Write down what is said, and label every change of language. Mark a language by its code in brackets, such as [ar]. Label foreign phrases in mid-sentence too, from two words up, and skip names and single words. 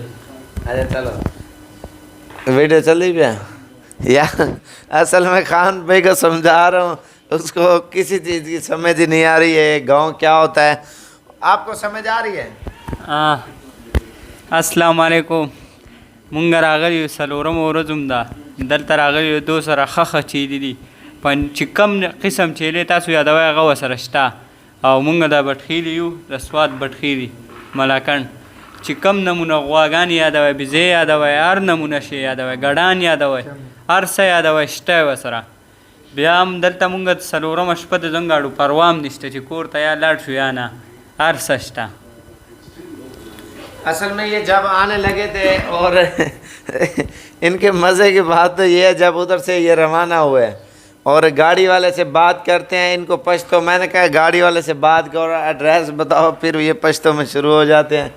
[ur] اچھا چلو ویڈیو چل رہی ہے یار. اصل میں خان بھائی کو سمجھا رہا ہوں, اس کو کسی چیز کی سمجھ نہیں آ رہی ہے گاؤں کیا ہوتا ہے. آپ کو سمجھ آ رہی ہے؟ السلام علیکم. [ps] مونږ راغلی یو څلورم ورځ ده دلته راغلی یو دو سره خخه چیلي دي چې کوم قسم چیلې تاسو یادوئ هغه ورسره شته. او مونږ د بټخیلي یو د سوات بټخیلي ملاکنډ چې کوم نمونه غواګانې یادوئ, بزې یادوئ, هر نمونه شی یادوئ, ګډان یادوئ, هر څه یادوئ شته ورسره. بیا هم دلته مونږ څلورمه شپه د زنګاړو پروا هم نشته چې کور ته یا لاړ شو یا نه, هر څه شته. [ur] اصل میں یہ جب آنے لگے تھے اور ان کے مزے کی بات تو یہ ہے جب ادھر سے یہ روانہ ہوئے اور گاڑی والے سے بات کرتے ہیں ان کو پشتو. میں نے کہا گاڑی والے سے بات کرو, ایڈریس بتاؤ, پھر یہ پشتو میں شروع ہو جاتے ہیں.